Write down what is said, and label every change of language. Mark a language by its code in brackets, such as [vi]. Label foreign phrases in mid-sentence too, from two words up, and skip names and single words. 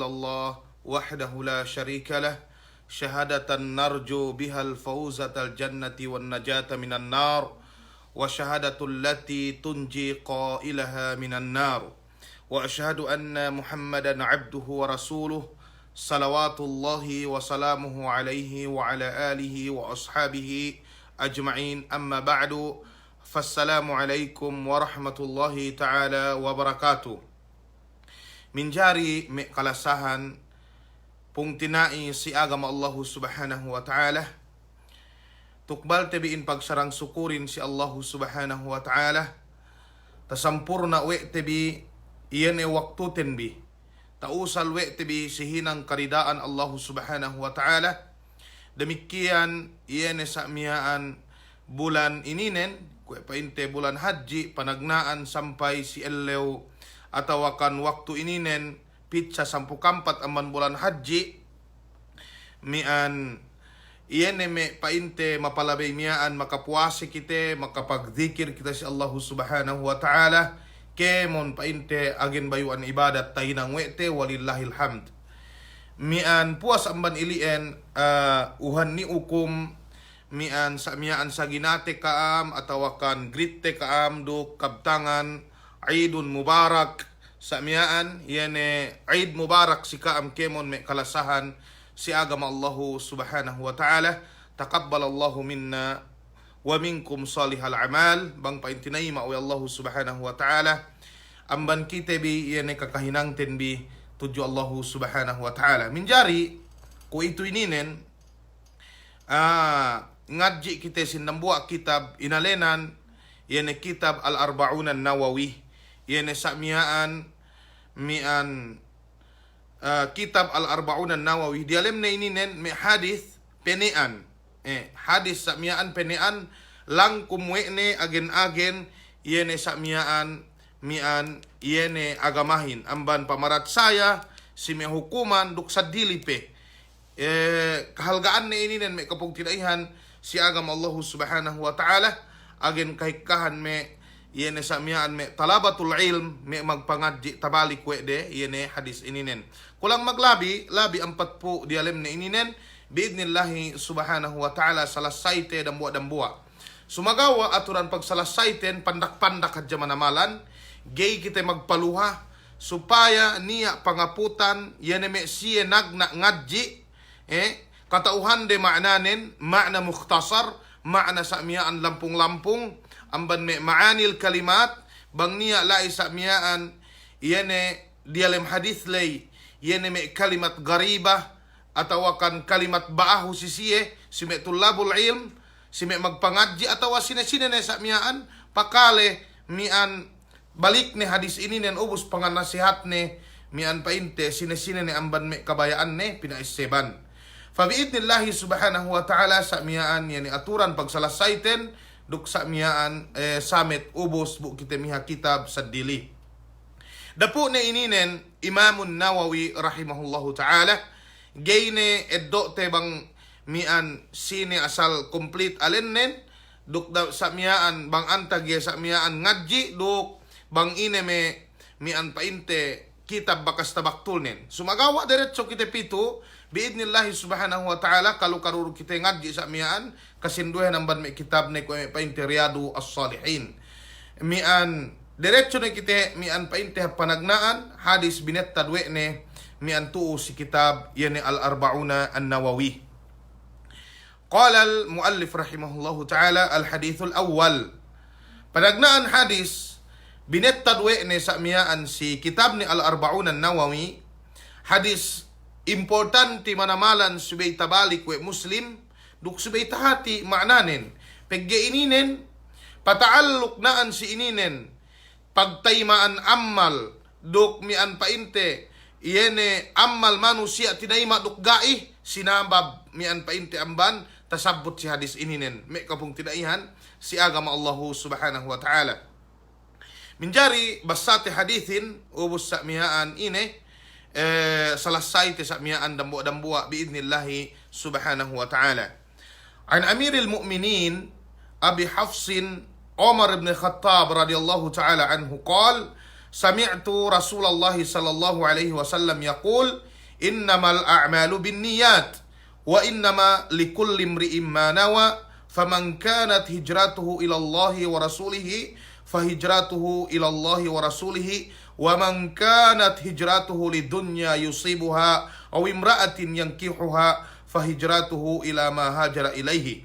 [ar] الله وحده لا شريك له شهادة نرجو بها الفوزة الجنة والنجاة من النار وشهادة التي تنجي قائلها من النار وأشهد أن محمدا عبده ورسوله صلوات الله وسلامه عليه وعلى آله وأصحابه أجمعين أما بعد فالسلام عليكم ورحمة الله تعالى وبركاته [yka] من جاري مقلساhan pungtinai si agama [ar] الله سبحانه وتعالى [yka] tukbal tebiin pagsarang sukurin si [ar] الله سبحانه وتعالى [yka] tasampurna we tebi iyan waktu tenbi tausal we tebi sihinang karidaan [ar] الله سبحانه وتعالى [yka] demikian iyan sa'miyaan bulan ininen kue painte bulan haji panagnaan sampai si elew atawakan waktu ininen pitsa 14 aman bulan haji mian iyan me painte mapalabay miyaan makapuasi kita makapagdikir kita si [ar] الله سبحانه وتعالى [yka] kemon painte agin bayuan ibadat tahinang wete [ar] ولله الحمد [yka] mian puas amban ilien uhan ni ukum mian sa miyaan sa ginate kaam atawakan gritte kaam do kabtangan [ar] عيد مبارك [yka] sa miyaan yene [ar] عيد مبارك [yka] si kaam kemon me kalasahan si agama [ar] الله سبحانه وتعالى تقبل الله منا ومنكم صالح الأعمال [yka] bang paintinay ma'u [ar] الله سبحانه وتعالى [yka] amban kita bi yene kakahinang tenbi tuju [ar] الله سبحانه وتعالى [yka] minjari ku itu ininen ngadji kita sinambua kitab inalenan yene kitab al-arba'un an-nawawi yene sa'miyaan mian kitab al-arba'un an-nawawi di alam na ininen me hadis penean hadis sa'miyaan penean lang kumwene agen-agen yene sa'miyaan mian yene agamahin amban pamarat saya si me hukuman duk sa dilipe kahalgaan na ininen me kapag tinaihan si agama [ar] الله سبحانه وتعالى [yka] agen kahikahan me yene sa'miyaan me [ar] طلبة العلم [yka] me magpangadji tabalik wede yene hadis ininen kulang maglabi labi 40 di alam na ininen [ar] بإذن الله سبحانه وتعالى [yka] salasayte dambua sumagawa aturan pagsalasayten pandak-pandak hadya manamalan gay kita magpaluha supaya niya pangaputan yene me siye nagna ngadji katauhan de ma'nanen [ar] معنى مختصر [yka] ma'na sa'miyaan lampung-lampung amban me [ar] معاني الكلمات [yka] bang niya lai sa'miyaan yene dialem hadith lay yene me [ar] كلمات غريبة [yka] atawakan kalimat baahu sisiye si me [ar] طلاب العلم [yka] si me magpangadji atawa sine-sine na sa'miyaan pakale mian balik ni hadis ini nen ubus pangan nasihat ne mian painte sine-sine ne amban me kabayaan ne pinaiseban fa [ar] بإذن الله سبحانه وتعالى [yka] sa'miyaan yani aturan pagsalasayten duk sa'miyaan samet ubus bu kita miha kitab sadili dapo na ininen Imamun Nawawi [ar] رحمه الله تعالى [yka] gayne eddo te bang mian sine asal complete alennen duk sa'miyaan bang antag sa'miyaan ngadji duk bang ine me mian painte kitab bakas tabaktulnen sumagawa diretso kita pito [ar] بإذن الله سبحانه وتعالى [yka] kalau karuru kita ngadji sa'miyaan kasinduhan amban me kitab ne ko me painte Riyadu as-Salihin mian diretso ne kita mian painte panagnaan hadis binet tadwe ne mian tuu si kitab yani al-arba'una an-nawawi [ar] قال المؤلف رحمه الله تعالى الحديث [yka] awwal panagnaan hadis binet tadwe ne sa'miyaan si kitab ni al-arba'un an-nawawi hadis importante manamalan subay tabalik we muslim duk subay tahati ma'nanen pegge ininen pataaluk naan si ininen pagtaymaan ammal duk mian painte iyene ammal manusia tinayma duk gai sinabab mian painte amban tasabut si hadis ininen me kapung tinaihan si agama [ar] الله سبحانه وتعالى [yka] Minjari basati hadithin ubus sakmiaan ini selesai sakmiaan dambua [ar] بإذن الله سبحانه وتعالى. عن أمير المؤمنين أبي حفص عمر بن الخطاب رضي الله تعالى عنه قال سمعت رسول الله صلى الله عليه وسلم يقول إنما الأعمال بالنيات وإنما لكل امرئ ما نوى فمن كانت هجرته إلى الله ورسوله فهجرته إلى الله ورسوله ومن كانت هجرته لدنيا يصيبها أو امرأة ينكحها فهجرته إلى ما هاجر إليه.